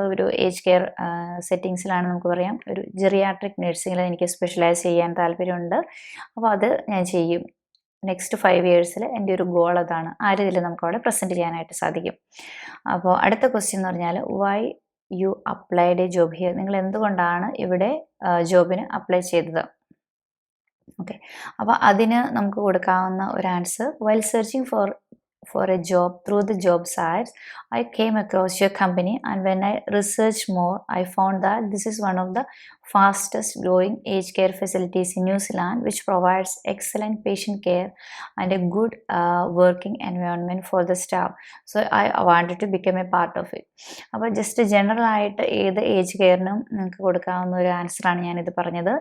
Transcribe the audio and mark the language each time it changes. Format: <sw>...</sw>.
<ml>ഇപ്പോൾ ഒരു age care സെറ്റിങ്സിലാണ് നമുക്ക് പറയാം, ഒരു ജെറിയാട്രിക് നഴ്സിംഗിൽ എനിക്ക് സ്പെഷ്യലൈസ് ചെയ്യാൻ താല്പര്യമുണ്ട്. അപ്പോൾ അത് ഞാൻ ചെയ്യും. നെക്സ്റ്റ് 5 ഇയേഴ്സിൽ എൻ്റെ ഒരു ഗോൾ അതാണ്. ആ രീതിയിൽ നമുക്ക് അവിടെ പ്രസൻറ്റ് ചെയ്യാനായിട്ട് സാധിക്കും. അപ്പോൾ അടുത്ത ക്വസ്റ്റ്യൻ എന്ന് പറഞ്ഞാൽ</ml> <en>why you applied a job here,</en> <ml>നിങ്ങൾ എന്തുകൊണ്ടാണ് ഇവിടെ ജോബിന് അപ്ലൈ ചെയ്തത്. ഓക്കെ, അപ്പോൾ അതിന് നമുക്ക് കൊടുക്കാവുന്ന ഒരു answer,</ml> <en>While searching for a job through the job sites, I came across your company, and when I researched more, I found that this is one of the fastest growing aged care facilities in New Zealand, which provides excellent patient care and a good working environment for the staff. So I wanted to become a part of it.</en> <ml>അപ്പോൾ just general ആയിട്ട് ഏത് age കെയറിനും നിങ്ങൾക്ക് കൊടുക്കാവുന്ന ഒരു ആൻസറാണ് ഞാനിത് പറഞ്ഞത്.</ml>